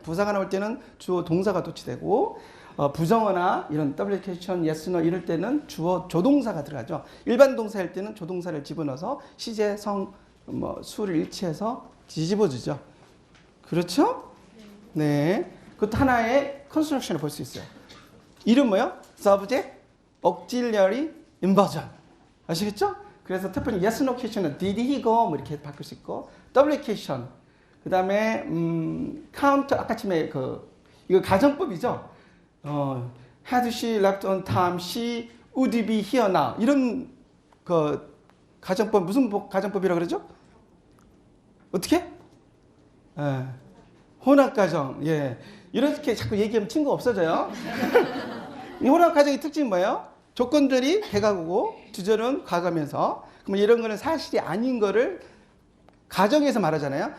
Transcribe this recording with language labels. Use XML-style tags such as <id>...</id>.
<ko>부사가 나올 때는 주어 동사가 도치되고 부정어나 이런 WHation, yes, no 이럴 때는 주어 조동사가 들어가죠. 일반 동사일 때는 조동사를 집어넣어서 시제, 성, 수를 일치해서 뒤집어주죠. 그렇죠? 네. 그것도 하나의 컨스트럭션을 볼 수 있어요. 이름 뭐요?</ko> <en>subject, auxiliary, inversion.</en> <ko>아시겠죠? 그래서 특별히 yes, no question은</ko> <en>did he go</en> <ko>뭐 이렇게 바꿀 수 있고 double question. 그 다음에 counter 아까 전에 이거 가정법이죠.</ko> <en>had she left on time, she would be here now.</en> <ko>이런 가정법 무슨 가정법이라 그러죠? 어떻게? 혼합가정. 예. 이렇게 자꾸 얘기하면 친구 없어져요. 이 혼합가정의 특징이 뭐예요? 조건들이 대가구고 주절은 과거면서 그럼 이런 거는 사실이 아닌 거를 가정에서 말하잖아요.</ko>